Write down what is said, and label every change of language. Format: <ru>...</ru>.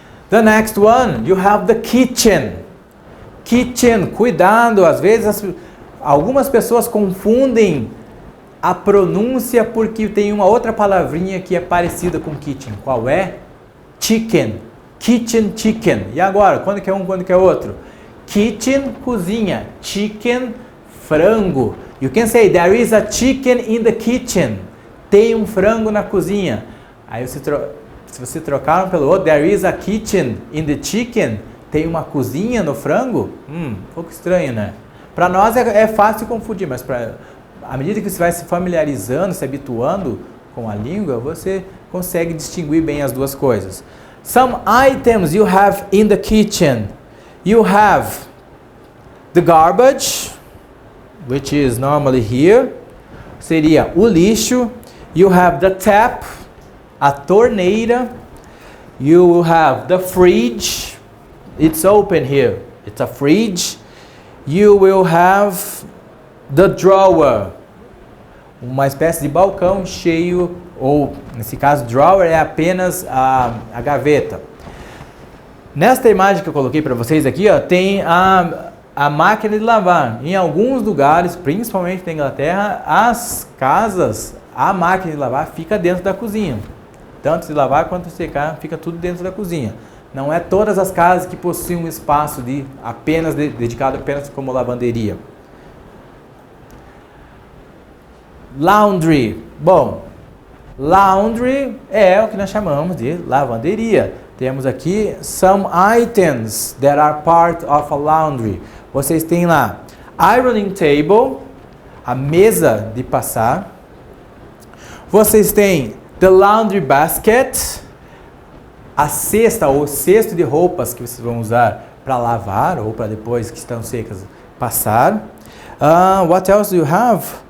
<en>The next one, you have the kitchen.</en> <pt>Kitchen, cuidado, às vezes algumas pessoas confundem a pronúncia porque tem uma outra palavrinha que é parecida com kitchen. Qual é? Chicken. Kitchen, chicken. E agora, quando que é um, quando que é outro? Kitchen, cozinha. Chicken, frango.</pt> <en>You can say, there is a chicken in the kitchen.</en> <pt>Tem um frango na cozinha. Aí se você trocar um pelo outro,</pt> <en>there is a kitchen in the chicken.</en> <pt>Tem uma cozinha no frango? Um pouco estranho, né? Para nós é fácil confundir, mas à medida que você vai se familiarizando, se habituando com a língua, você consegue distinguir bem as duas coisas.</pt> <en>Some items you have in the kitchen. You have the garbage, which is normally here.</en> <pt>Seria o lixo.</pt> <en>You have the tap,</en> <pt>a torneira.</pt> <en>You will have the fridge. It's open here. It's a fridge. You will have the drawer,</en> <pt>uma espécie de balcão cheio, ou nesse caso drawer é apenas a gaveta. Nesta imagem que eu coloquei para vocês aqui, tem a máquina de lavar. Em alguns lugares, principalmente na Inglaterra, as casas, a máquina de lavar fica dentro da cozinha. Tanto de lavar quanto de secar, fica tudo dentro da cozinha. Não é todas as casas que possuem um espaço dedicado apenas como lavanderia. Laundry. Bom, laundry é o que nós chamamos de lavanderia. Temos aqui</pt> <en>some items that are part of a laundry.</en> <pt>Vocês têm lá ironing table, a mesa de passar. Vocês têm the laundry basket, a cesta ou cesto de roupas que vocês vão usar para lavar ou para depois que estão secas passar.</pt> <en>What else do you have?</en>